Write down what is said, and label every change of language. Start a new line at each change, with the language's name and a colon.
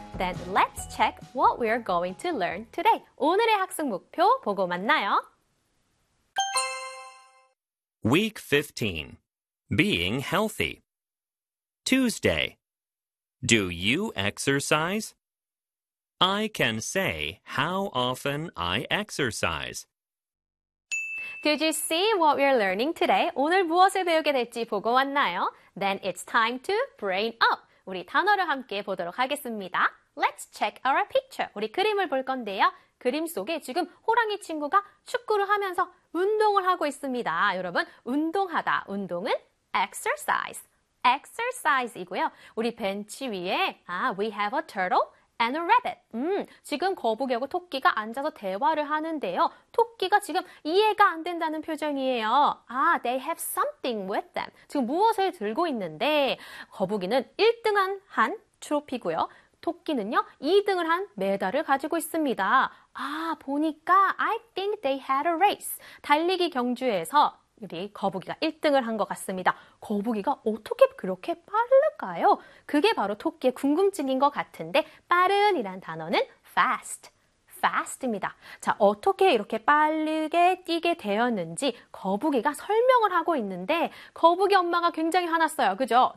English: Then let's check what we're going to learn today.
Korean: 오늘의 학습 목표 보고 만나요.
English: Week 15. Being healthy. Tuesday. Do you exercise? I can say how often I exercise. Did you see what we're learning today?
Korean: 오늘 무엇을 배우게 될지 보고 왔나요?
English: Then it's time to brain up.
Korean: 우리 단어를 함께 보도록 하겠습니다.
English: Let's check our picture.
Korean: 우리 그림을 볼 건데요. 그림 속에 지금 호랑이 친구가 축구를 하면서 운동을 하고 있습니다. 여러분, 운동하다. 운동은 exercise.
English: exercise이고요.
Korean: 우리 벤치 위에
English: we have a turtle and a rabbit.
Korean: 지금 거북이하고 토끼가 앉아서 대화를 하는데요. 토끼가 지금 이해가 안 된다는 표정이에요.
English: They have something with them.
Korean: 지금 무엇을 들고 있는데 거북이는 1등한 한 트로피고요. 토끼는요, 2등을 한 메달을 가지고 있습니다. 아, 보니까
English: I think they had a race.
Korean: 달리기 경주에서 우리 거북이가 1등을 한 것 같습니다. 거북이가 어떻게 그렇게 빠를까요? 그게 바로 토끼의 궁금증인 것 같은데 빠른이란 단어는 fast. fast입니다. 자, 어떻게 이렇게 빠르게 뛰게 되었는지 거북이가 설명을 하고 있는데 거북이 엄마가 굉장히 화났어요. 그죠?